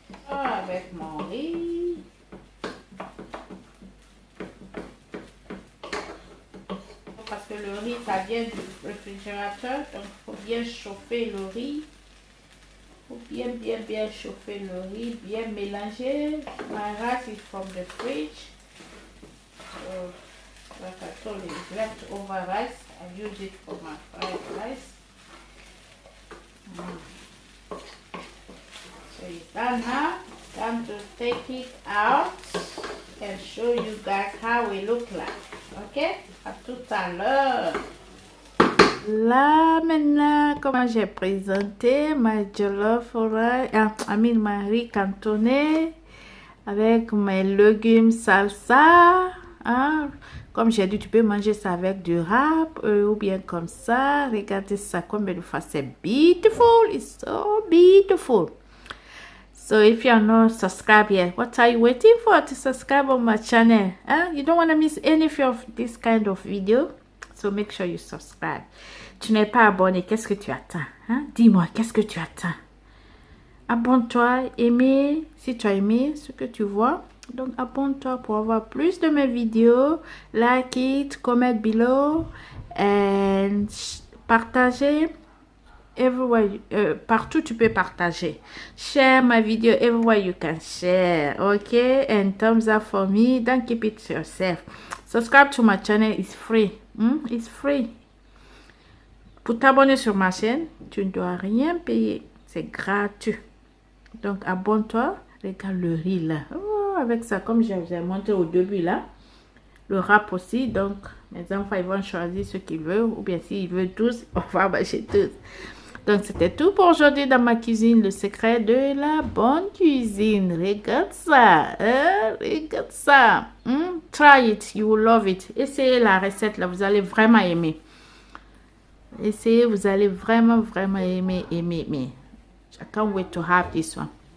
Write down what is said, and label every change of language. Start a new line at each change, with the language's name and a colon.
French: Avec mon riz. Parce que le riz, ça vient du réfrigérateur, donc il faut bien chauffer le riz. Il faut bien chauffer le riz, bien mélanger.
English: My rice is from the fridge. So, like I told you, it's leftover rice. I use it for my fried rice. So it's done now. Time to take it out and show you guys how it look like.
French: Ok? À tout à l'heure. Là maintenant, comment j'ai présenté ma jollof rice, ma riz cantonné avec mes légumes salsa. Hein? Comme j'ai dit, tu peux manger ça avec du rap ou bien comme ça. Regardez ça comme de fois, c'est beautiful.
English: It's so beautiful. So if you're not subscribed yet, what are you waiting for to subscribe on my channel? Huh? You don't want to miss any of this kind of video. So make sure you subscribe.
French: Tu n'es pas abonné, qu'est-ce que tu attends? Hein? Dis-moi, qu'est-ce que tu attends? Abonne-toi, aimez, si tu as aimé ce que tu vois. Donc, abonne-toi pour avoir plus de mes vidéos.
English: Like it, comment below.
French: And partagez. Everywhere, partout tu peux partager.
English: Share my video everywhere you can share. Okay? And thumbs up for me. Don't keep it to yourself. Subscribe to my channel. It's free. It's free.
French: Pour t'abonner sur ma chaîne, tu ne dois rien payer. C'est gratuit. Donc, abonne-toi. Regarde le riz là. Oh, avec ça, comme je vous ai montré au début là. Le rap aussi. Donc, mes enfants, ils vont choisir ce qu'ils veulent. Ou bien s'ils veulent tous, on va manger tous. Donc, c'était tout pour aujourd'hui dans ma cuisine. Le secret de la bonne cuisine. Regarde ça. Regarde ça.
English: Try it. You will love it.
French: Essayez la recette là. Vous allez vraiment aimer. Essayez. Vous allez vraiment aimer.
English: I can't wait to have this one.